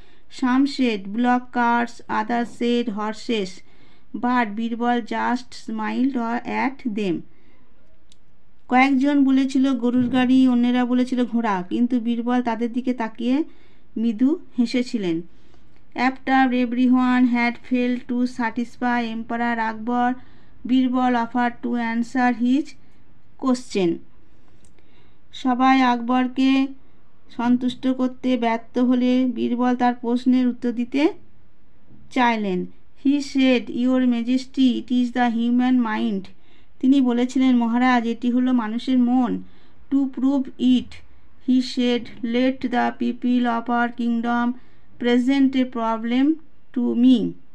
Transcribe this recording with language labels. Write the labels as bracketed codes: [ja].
[en] Some said bullock carts, other said horses, but Birbal just smiled at them. [bn] কয়েকজন বলেছিল গরুর গাড়ি, অন্যেরা বলেছিল ঘোড়া, কিন্তু বীরবল তাদের দিকে তাকিয়ে মৃদু হেসেছিলেন। [en] After everyone had failed to satisfy Emperor Akbar, Birbal offered to answer his question. [bn] সবাই আকবরকে সন্তুষ্ট করতে ব্যর্থ হলে বীরবল তার প্রশ্নের উত্তর দিতে চাইলেন। [en] He said, your majesty, it is the human mind. [bn] তিনি বলেছিলেন, মহারাজ, এটি হলো মানুষের মন। [en] To prove it, he said, let the people of our kingdom present a problem to me.